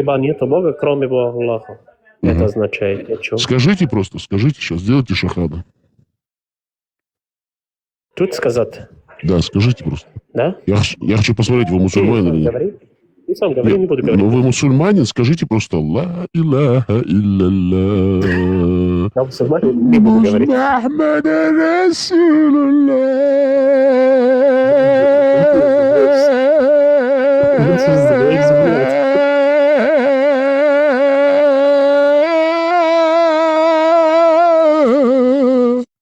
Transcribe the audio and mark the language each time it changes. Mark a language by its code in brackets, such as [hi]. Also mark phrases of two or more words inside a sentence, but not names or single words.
[ru] Ибо нет Бога, кроме Бога Аллаха. Это означает, о чем? Скажите сейчас, сделайте шахаду. Тут сказать? Да, скажите просто. Да? Я хочу посмотреть, вы мусульманин или нет. Ты сам говори, не буду говорить. Ну, вы мусульманин, скажите просто [ar] «لا إله إلا الله». [ru] Я мусульманин, не буду говорить. [ar] محمد رسول الله.